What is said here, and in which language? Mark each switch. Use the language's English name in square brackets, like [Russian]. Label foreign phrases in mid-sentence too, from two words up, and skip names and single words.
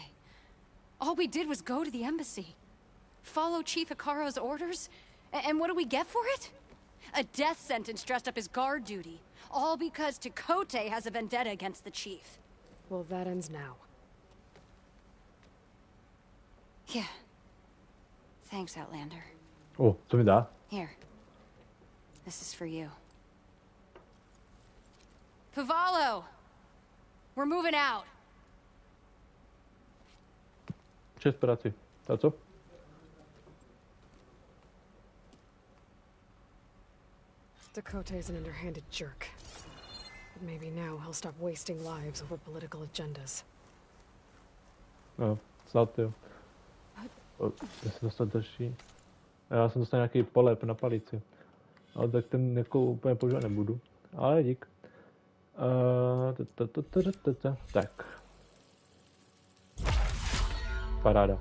[English] All we did was go to the embassy. Follow Chief Hikaru's orders? And what do we get for it? A death sentence dressed up as guard duty. All because Tekote has a vendetta against the chief. Well, that ends now. Yeah. Thanks, Outlander. [Czech] Oh, co mi dá? [English] Here. This is for you. Pavalo! We're moving out. [Czech] Čest práci. A co? [English] Dakota's an underhanded jerk. But maybe now he'll stop wasting lives over political agendas. [Czech] No, snad jo. Já jsem dostal další. Já jsem dostal nějaký polep na palici. Ale tak ten jako úplně používat nebudu. Ale dík. Tak. Paráda.